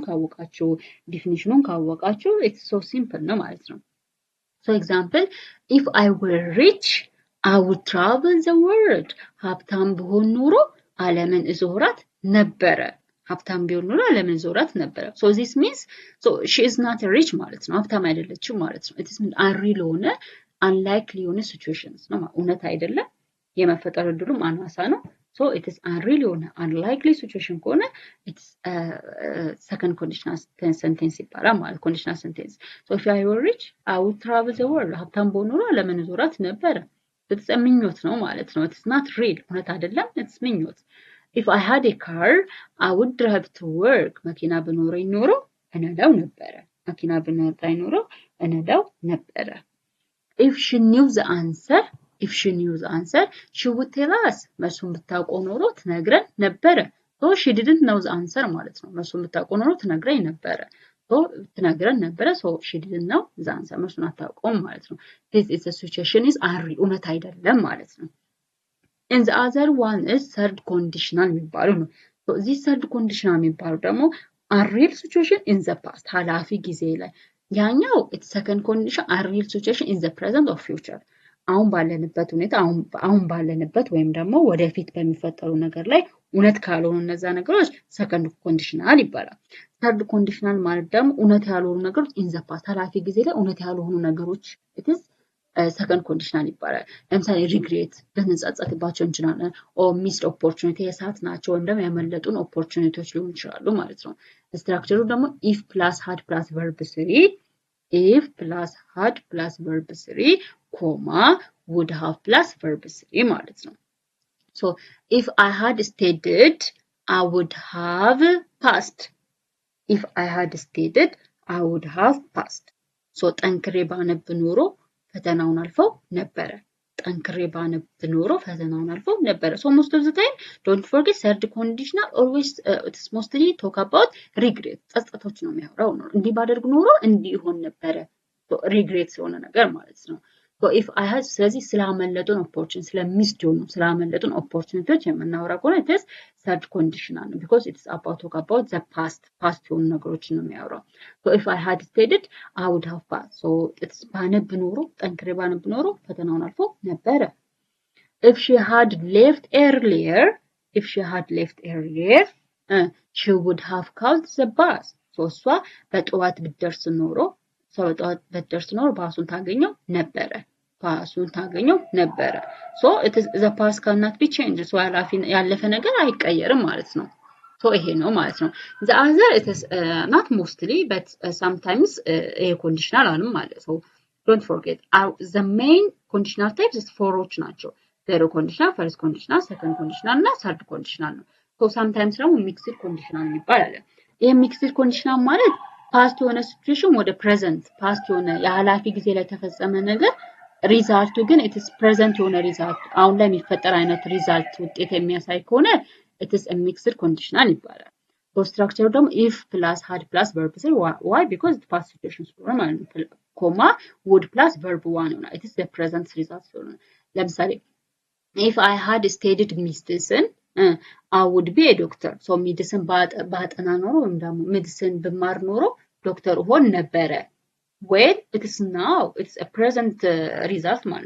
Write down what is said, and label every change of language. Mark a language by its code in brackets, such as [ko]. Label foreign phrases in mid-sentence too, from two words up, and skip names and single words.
[am] ካወቃችሁ definitionውን ካወቃችሁ [en] it's so simple [am] ነው ማለት ነው [en] so example if I were rich I would travel the world [am] ሀብታም ብሆን ኖሮ ዓለምን እዞራት ነበረ ሀብታም ቢሆን ኖሮ ዓለምን እዞራት ነበረ [en] so this means so she is not rich [am] ማለት ነው ሀብታም አይደለችም ማለት ነው [en] it is unreal ሆነ unlikely ሆነ situations [am] ነው እውነት አይደለም የመፈጠር እድሉም አናሳ ነው [en] so it is unreal ሆነ unlikely situation ከሆነ it's second conditional sentence [am] ይባላል ማለት [en] conditional sentence so if I were rich I would travel the world [am] ሀብታም ብሆን ኖሮ ዓለምን እዞራት ነበረ [en] it's a [am] ምኞት ነው ማለት ነው [en] it's not real [am] እውነት አይደለም [en] it's ምኞት if I had a car I would drive to work [am] መኪና ቢኖረኝ ኖሮ እነዳው ነበረ መኪና ቢኖረኝ ኖሮ እነዳው ነበረ [en] if she knew the answer she would tell us [am] መልሱን ብታውቀው ኖሮ ትነግረን ነበረ [en] so she didn't know the answer [am] ማለት ነው መልሱን ብታውቀው ኖሮ ትነግረኝ ነበረ [en] so [am] ትነግረን ነበረ [en] so she didn't know the answer [am] መልሱን አታውቀውም ማለት ነው [en] this is a situation is unreal [am] እውነት አይደለም ማለት ነው [en] and the other one is third conditional [am] የሚባለው ነው [en] so this third conditional [am] የሚባለው ደግሞ [en] unreal situation in the past [am] ኃላፊ ጊዜ ላይ ያኛው [en] it's second condition unreal situation in the present or future [am] አሁን ባለንበት ሁኔታ አሁን ባለንበት ወይም ደግሞ ወደፊት በሚፈጠሩ ነገር ላይ እውነት ካልሆኑ እነዛ ነገሮች [en] second conditional [am] ይባላል [en] third conditional [am] ማለት ደግሞ እውነት ያልሆኑ ነገሮች [en] in the past [am] ኃላፊ ጊዜ ላይ እውነት ያልሆኑ ነገሮች [en] it is second conditional [am] ይባላል ለምሳሌ [en] regret [am] ልንጸጸትባቸው እንችላለን [en] or missed opportunity [am] የሳት ናቸው ወይም ደግሞ ያመለጡን [en] opportunities [am] ሊሆኑ ይችላሉ ማለት ነው ስትራክቸሩ ደግሞ [en] if plus had plus verb 3 if plus had plus verb 3 comma would have plus verb 3 [am] ማለት ነው [en] so if I had studied I would have passed if I had studied I would have passed so [am] ጠንክሬ ባነብ ኖሮ ፈተናውን አልፈው ነበረ ጠንክሬ ባነብ ኖሮ ፈተናውን አልፈው ነበረ [en] so most of the time don't forget third conditional always it's mostly talk about regret ጸጸቶች [am] ነው የሚያወራው ነው እንዲህ ባደርግ ኖሮ እንዲህ ይሆን ነበረ [en] so regret [am] ስለሆነ ነገር ማለት ነው [en] so if I had [am] ስለዚህ ስላመለጡን [en] opportunity ስላመለጡን opportunities [am] የምናወራ ከሆነ [en] it is third conditional ነው because it's talk about the past [am] የሆኑ ነገሮችን ነው የሚያወራው [en] so if I had studied I would have passed so it's [am] ባነብ ኖሮ ጠንክሬ ባነብ ኖሮ ፈተናውን አልፎ ነበረ [en] if she had left earlier she would have called the bus so [am] እሷ በጠዋት ብትደርስ ኖሮ ባሱን ታገኘው ነበረ [en] so it is the past cannot be changed so [am] ያለፈ ነገር አይቀየርም ማለት ነው [en] so [am] ይሄ ነው ማለት ነው [en] the other it is not mostly but sometimes a conditional [am] አንም ማለት [en] so don't forget the main conditional types is fourዎች ናቸው zero conditional first conditional second conditional እና third conditional [am] ነው [en] so sometimes [am] ደግሞ [en] mixed conditional [am] ይባላል ይሄ [en] mixed conditional [am] ማለት past የሆነ situation ወደ present past የሆነ የኃላፊ ጊዜ ላይ ተፈጸመ ነገር ሪዛልቱ ግን [en] it is present [am] የሆነ ሪዛልት አሁን ላይ የሚፈጠር አይነት ሪዛልት ውጤት የሚያሳይ ከሆነ [en] it is a mixed conditional [am] ይባላል [en] so structure ደግሞ if plus had plus verb 3 why because the past situation [am] ስለሆነ ማለት ነው [en] comma would plus verb 1 ነው it is the present result [am] ስለሆነ ለምሳሌ [en] if I had studied medicine I would be a doctor so medicine [am] ባጠና ኖሮ ወይም ደግሞ [en] medicine [am] ብማር ኖሮ ዶክተር ሆን ነበረ [en] when it is now it's a present result ማለት